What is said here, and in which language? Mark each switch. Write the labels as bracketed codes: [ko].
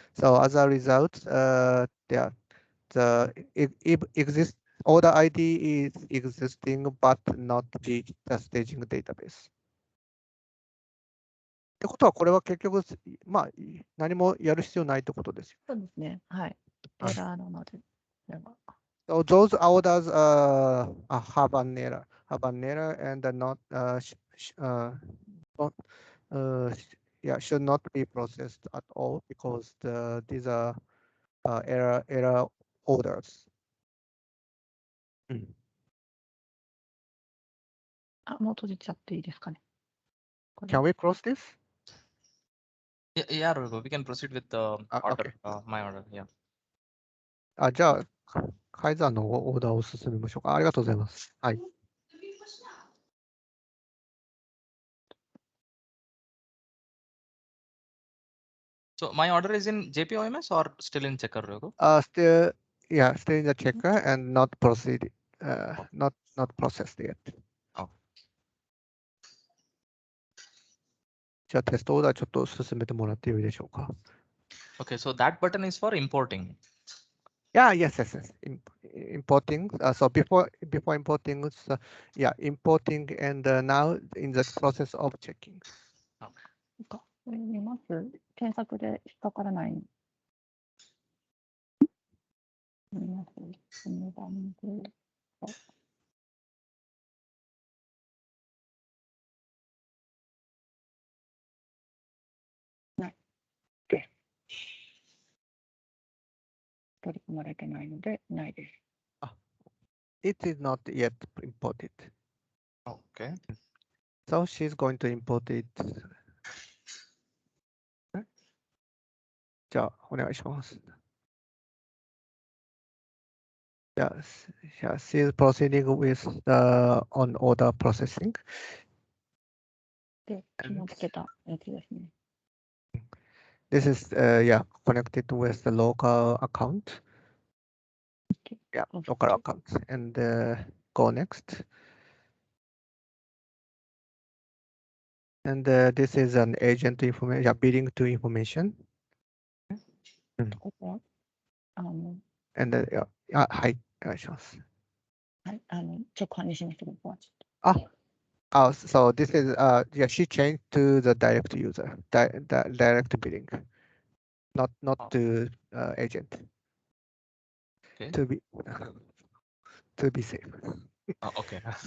[en] So as a result, the exist order ID is existing but not the staging database. [ja] ってことはこれは結局まあ何もやる必要ないってことですよ。そうですね。はい。エラーなので。では [en] So those orders have an error, and not don't, should not be processed at all because these are error orders. [ja] あ、もう閉じちゃっていいですかね。これ [en] Can we close this? Yeah, Raghu, we can proceed with the order, my order. Yeah. [ja] じゃあ、改ざんのオーダーを進めましょうか。ありがとうございます。はい。 [en] So my order is in JP OMS or still in checker, Raghu? Still in the checker and not proceeded, not processed yet. [ja] じゃあテストオーダーちょっと進めてもらってよいでしょうか。 [en] Okay, so that button is for importing. Yes. Importing. So before importing, importing, and now in the process of checking. [ja] これ見ます。検索で引っかからない。見ます。この番号。ない。取り込まれてないので、ないです。 [en] It is not yet imported. Okay. So she's going to import it. [ja] じゃあお願いします。 [en] Yes, she's proceeding with the on order processing. [ja] で、紐付けたやつですね。 [en] This is connected with the local account. Yeah, local account. And go next. And this is an agent information, billing to information. [ja] ここは、 And はい、お願いします。はい、直販にしました、ここはちょっと。 [en] So this is she changed to the direct user, direct billing, not to agent. Okay. To be safe. Okay.